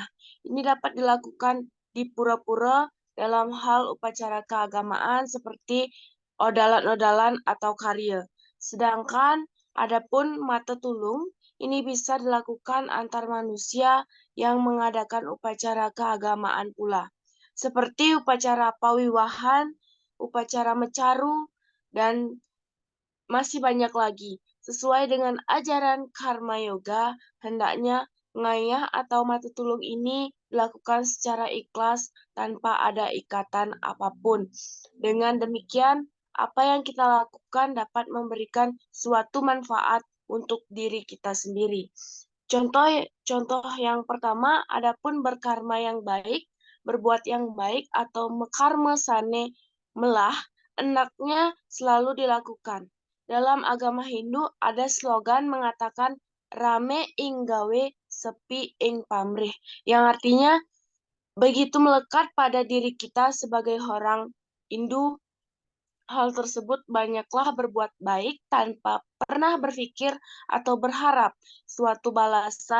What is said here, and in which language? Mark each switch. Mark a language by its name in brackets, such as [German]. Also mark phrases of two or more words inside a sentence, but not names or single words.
[Indonesian] Ini dapat dilakukan di pura-pura dalam hal upacara keagamaan seperti odalan-odalan atau karya. Sedangkan adapun mata tulung ini bisa dilakukan antar manusia yang mengadakan upacara keagamaan pula. Seperti upacara pawiwahan, upacara mecaru, dan masih banyak lagi. Sesuai dengan ajaran Karma Yoga, hendaknya ngayah atau mata tulung ini dilakukan secara ikhlas tanpa ada ikatan apapun. Dengan demikian, apa yang kita lakukan dapat memberikan suatu manfaat untuk diri kita sendiri. Contoh yang pertama, adapun berkarma yang baik, berbuat yang baik atau [Balinese] mekarma sane melah, [Indonesian] hendaknya selalu dilakukan. Dalam agama Hindu ada slogan mengatakan [Javanese] rame ing gawe sepi ing pamrih, [Indonesian] yang artinya begitu melekat pada diri kita sebagai orang Hindu. Hal tersebut banyaklah berbuat baik tanpa pernah berpikir atau berharap suatu balasan.